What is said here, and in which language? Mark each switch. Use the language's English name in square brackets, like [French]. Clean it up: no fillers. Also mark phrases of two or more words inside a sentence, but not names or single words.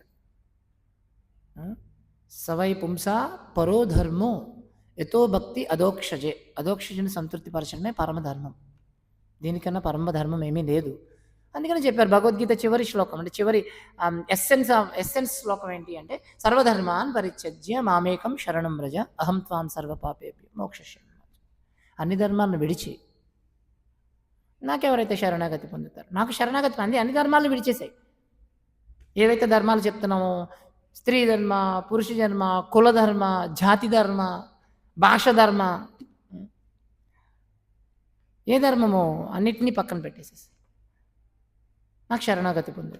[Sanskrit] ఆ! సవై పుంసా పరో ధర్మో యతో భక్తి అధోక్షజే. [Telugu] అధోక్షజని సంతృప్తిపరచడమే పరమధర్మం. దీనికన్నా పరమధర్మం ఏమీ లేదు. అందుకని చెప్పారు భగవద్గీత చివరి శ్లోకం అంటే చివరి ఎస్సెన్స్ శ్లోకం ఏంటి అంటే [Sanskrit] సర్వధర్మాన్ పరిత్యజ్య మామేకం శరణం వ్రజ అహం త్వాం సర్వపాపేభ్యో మోక్షయిష్యామి. [Telugu] అన్ని ధర్మాలను విడిచి నాకెవరైతే శరణాగతి పొందుతారు, నాకు శరణాగతి పొంది అన్ని ధర్మాలను విడిచేసాయి. ఏవైతే ధర్మాలు చెప్తున్నామో స్త్రీ ధర్మ, పురుష ధర్మ, కులధర్మ, జాతి ధర్మ, భాష ధర్మ, ఏ ధర్మమో అన్నిటినీ పక్కన పెట్టేసేసి నాకు శరణాగతి పొందు.